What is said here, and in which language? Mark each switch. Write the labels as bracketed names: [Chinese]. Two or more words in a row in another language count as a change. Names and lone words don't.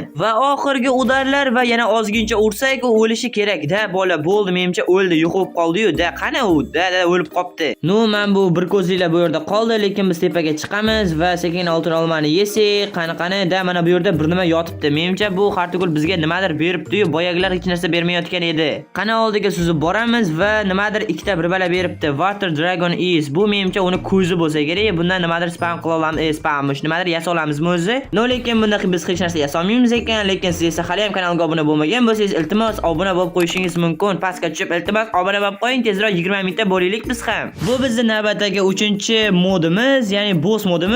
[Uzbek] Va oxirgi udarlar va yana ozgincha ursak u o'lishi kerak-da, bola, bo'ldi, menimcha o'ldi, yo'q bo'lib qoldi-yu, qani u, o'lib qopti. Men bu bir ko'zliklar bu yerda qoldi, lekin biz tepaga chiqamiz va sekin oltin olmani yesak, qani mana bu yerda bir nima yotibdi. Menimcha bu Hartigul bizga nimadir beribdi-yu, boyagilar hech narsa bermayotgan edi. Qani oldiga suzib boramiz va nimadir ikkita bir bala beribdi. [English] Water Dragon is. [Uzbek] Bu menimcha uni ko'zi bo'lsa kerak. Bundan nimadir spawn qila olamiz, nimadir yasa olamizmi o'zi? Lekin bunda biz hech narsa yasa olmaymiz ekan, lekin siz esa hali ham kanalga obuna bo'lmagan bo'lsangiz, iltimos obuna bo'lib qo'yishingiz mumkin. Pastga tushib, iltimos obuna bo'lib qo'ying, tezroq 20 mingta bo'laylik biz ham. Bu bizning navbatdagi 3-modimiz, ya'ni boss modimiz.